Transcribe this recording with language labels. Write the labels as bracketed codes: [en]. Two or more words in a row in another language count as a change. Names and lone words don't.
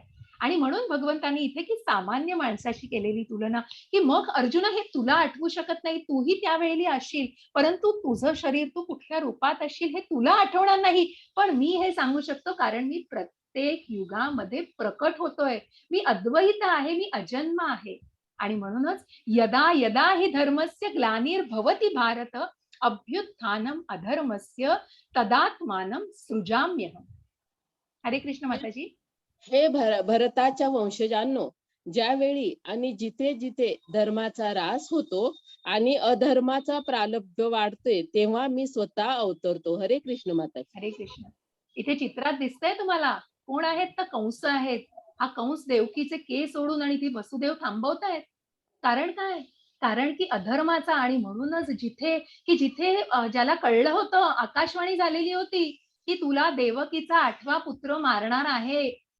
[mr] आणि म्हणून भगवंतांनी इथे की सामान्य माणसाशी केलेली तुलना, की मग अर्जुना हे तुला आठवू शकत नाही, तूही त्यावेळी असशील, परंतु तुझं शरीर तू कुठल्या रूपात असशील हे तुला आठवणार नाही. पण मी हे सांगू शकतो कारण मी प्रत्येक युगामध्ये प्रकट होतोय. मी अद्वैत आहे, मी अजन्म आहे. आणि म्हणूनच [sa] यदा यदा हि धर्मस्य ग्लानिर्भवति भारत अभ्युत्थानम अधर्मस्य तदात्मानं सृजाम्यहम्. [mr] हरे कृष्ण माताजी. हे भरताच्या वंशजांनो, ज्यावेळी आणि जिथे जिथे धर्माचा ऱ्हास होतो आणि अधर्माचा प्रारब्ध वाढतोय तेव्हा मी स्वतः अवतरतो. हरे कृष्ण माताजी. हरे कृष्ण. इथे चित्रात दिसतंय तुम्हाला कोण आहेत? तर कंस आहेत. हा कंस देवकीचे केस सोडून आणि ती वसुदेव थांबवतायत. कारण काय? कारण की अधर्माचा आणि म्हणूनच जिथे ज्याला कळलं होतं, आकाशवाणी झालेली होती, की तुला देवकीचा 8वा पुत्र मारणार आहे.